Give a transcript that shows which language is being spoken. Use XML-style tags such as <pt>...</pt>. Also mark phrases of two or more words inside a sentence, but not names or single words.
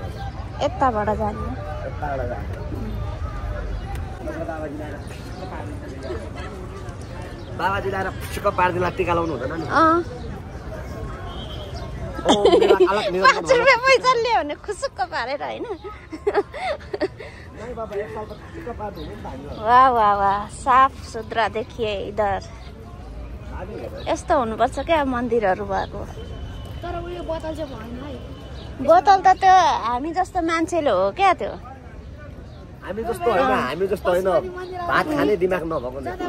<ne>यताबाट जाने बाबाजी ल्याएर फुसुक्क पारिदिँदा टिका लाउनु हुँदैन नि 5 रुपियाँ पैसा लियो भने खुसुक्क पारेर होइन वाह वाह वाह साफ सुथरा देखिए इधर यस्तो हुनुपर्छ क्या मन्दिरहरू भएको तर उयो बोतल चाहिँ भएन है बोतल त त्यो हामी जस्तो मान्छेले हो क्या त्यो हामी जस्तो होइन भात खाने दिमाग नभएको</ne>